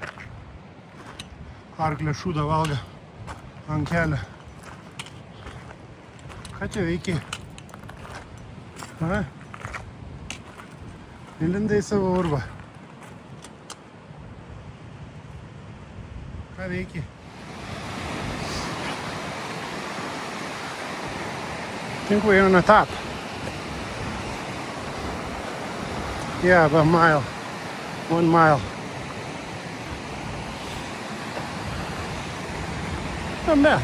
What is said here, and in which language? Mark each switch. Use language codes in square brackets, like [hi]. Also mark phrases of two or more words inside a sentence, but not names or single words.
[lt] Arklė šūdą valga ant kelio. Ką čia veiki? A? Įlindai į savo urvą. Ką veiki? [en] Think we're on the top. Yeah, about a mile. 1 mile. Not bad.